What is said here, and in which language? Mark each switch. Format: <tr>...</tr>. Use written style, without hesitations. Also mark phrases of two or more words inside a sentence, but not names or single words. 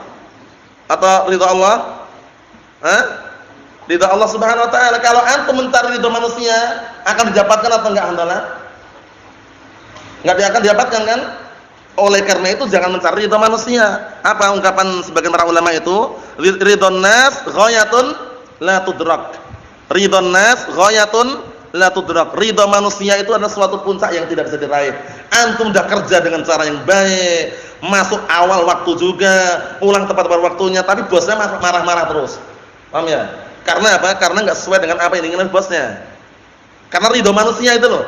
<id>Atau ridho Allah?</id> <ar>رضا الله سبحانه وتعالى.</ar> <id>Kalau antum mencari ridho manusia, akan didapatkan atau enggak handalah? Enggak akan didapatkan kan? Oleh karena itu jangan mencari ridho manusia. Apa ungkapan sebagian para ulama itu?</id> <ar>رضا الناس غاية لا تدرك. رضا الناس غاية لا تدرك.</ar> <id>Ridho manusia itu adalah suatu puncak yang tidak bisa diraih. Antum sudah kerja dengan cara yang baik, masuk awal waktu juga, pulang tepat pada waktunya, tapi bosnya marah-marah terus. Paham ya? Karena apa? Karena enggak sesuai dengan apa yang diinginkan bosnya. Karena ridho manusia itu loh.</id>